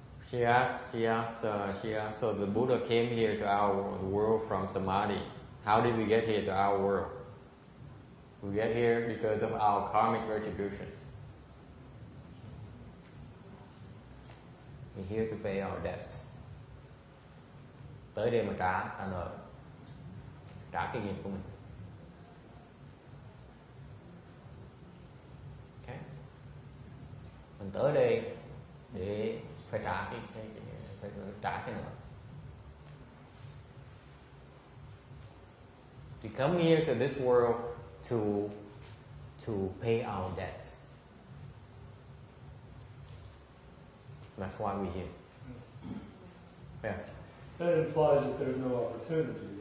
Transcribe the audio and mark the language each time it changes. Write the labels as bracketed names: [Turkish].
[English] She asked, so the Buddha came here to our world from Samadhi. How did we get here to our world? We get here because of our karmic retribution. We're here to pay our debts. [Vietnamese] Tới đây mà trả nợ, trả cái nghiệp của mình. Okay. Mình tới đây để phải trả cái nợ. [English] We come here to this world to pay our debts. That's why we're here. Yeah. That implies that there's no opportunity.